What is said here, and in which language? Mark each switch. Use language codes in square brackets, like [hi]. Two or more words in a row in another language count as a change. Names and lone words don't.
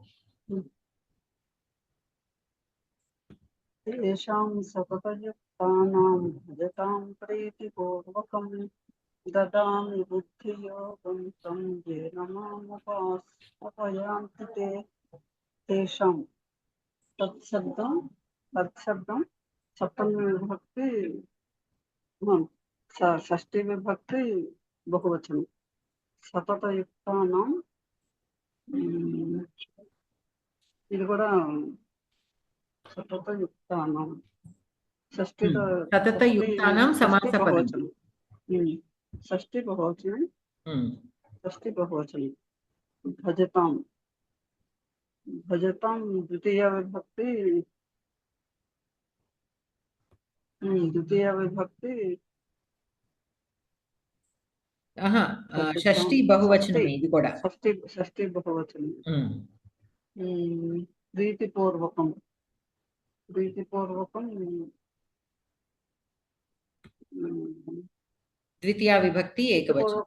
[sa] तेषां सततयुक्तानां भजतां प्रीतिपूर्वकं ददामि बुद्धियोगं तं येन मामुपायान्ति ते तेषां तत्शब्दं सप्तमी विभक्ति षष्ठी विभक्ति बहुवचनं सततयुक्तानां [te] ఇది కూడా [sa] सततयुक्तानां षष्ठी सततयुक्तानां समासपदम् षष्ठी बहुवचनं भजतां द्वितीया विभक्ति [te] ద్వితీయ విభక్తి షష్ఠి బహువచనం ఇది కూడా. షష్ఠి బహువచనం. ప్రీతిపూర్వకం ద్వితీయ విభక్తి ఏకవచనం